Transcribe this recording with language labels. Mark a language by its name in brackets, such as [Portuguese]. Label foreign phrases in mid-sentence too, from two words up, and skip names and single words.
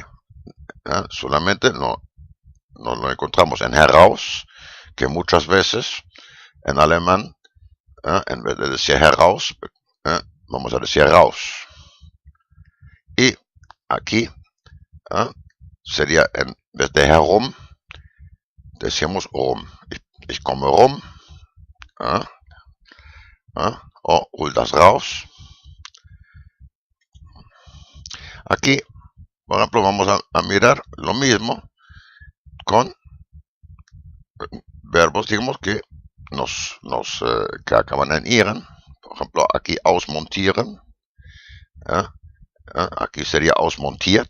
[Spanish] Solamente no lo encontramos en heraus, que muchas veces en alemán, en vez de decir heraus, vamos a decir raus. Y aquí sería, en vez de herum, decimos rum. [German] Ich komme rum, o hol das raus. [Spanish] Aquí, por ejemplo, vamos a mirar lo mismo con verbos, digamos, que que acaban en iren. Por ejemplo, aquí ausmontieren. Aquí sería ausmontiert.